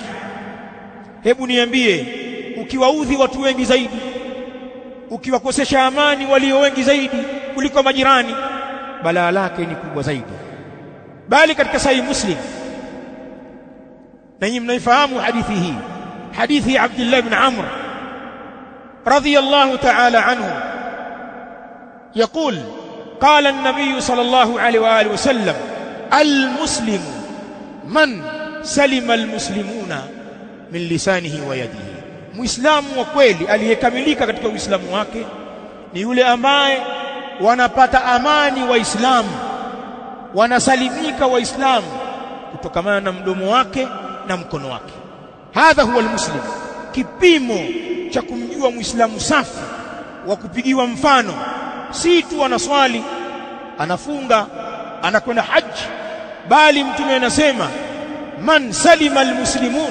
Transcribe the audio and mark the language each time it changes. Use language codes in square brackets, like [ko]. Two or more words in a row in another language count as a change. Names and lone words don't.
[sw] Hebu niambie, ukiwaudhi watu wengi zaidi, ukiwakosesha amani walio wengi zaidi kuliko majirani, balaa lake ni kubwa zaidi. Bali katika Sahih Muslim, na nyinyi mnaifahamu hadithi hii, hadithi ya Abdullah ibn Amr [ar] رضي الله تعالى عنه, يقول قال النبي صلى الله عليه وآله وسلم المسلم من سلم المسلمون من لسانه ويده. [sw] Muislamu wa kweli aliyekamilika katika Uislamu wake ni yule ambaye wanapata amani Waislamu, wanasalimika Waislamu kutokamana na mdomo wake na mkono wake. [ar] هذا هو المسلم. [sw] Kipimo cha kumjua Muislamu safi wa kupigiwa mfano si tu anaswali, anafunga, anakwenda haji, bali Mtume anasema [ar] من سلم المسلمون.